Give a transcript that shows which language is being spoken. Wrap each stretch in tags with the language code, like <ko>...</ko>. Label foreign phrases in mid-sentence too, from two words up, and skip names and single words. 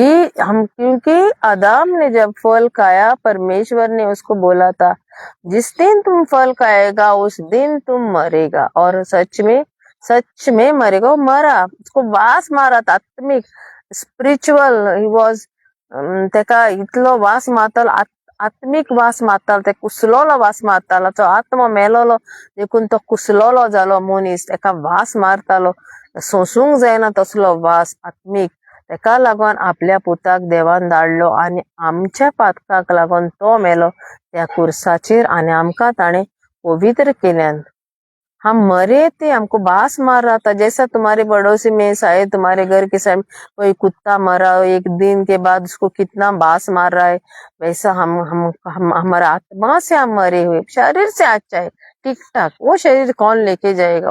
<hi>हम क्योंकि आदम ने जब फल खाया, परमेश्वर ने उसको बोला था जिस दिन तुम फल खाएगा उस दिन तुम मरेगा, और सच में मरेगा। वो मरा, उसको वास मारा था,</hi> <kok>आत्मिक</kok> <en>spiritual he was</en> <kok>तेका इतलो वास मातल, आत्मिक वास मातल, ते कुसलोलो वास मारतालो, तो आत्मा मेलोलो देखून तो कुसलोलो जालो मनीस, तेका वास मारतालो, सोसूंक जायना तसलो वास आत्मिक। तेका लागून आपल्या पुताक देवान धाडलो आणि आमच्या पातकाक लागून तो मेलो त्या कुर्साचेर, आणि आमकां ताणे पवित्र केल्यान।</kok> <hi>हम मरे थे, हमको बास मार रहा था। जैसा तुम्हारे पड़ोसी में शायद तुम्हारे घर के सामने कोई कुत्ता मरा, एक दिन के बाद उसको कितना बास मार रहा है, वैसा हम हमारा आत्मा से हम मरे हुए, शरीर से अच्छा है ठीक ठाक। वो शरीर कौन लेके जाएगा?</hi>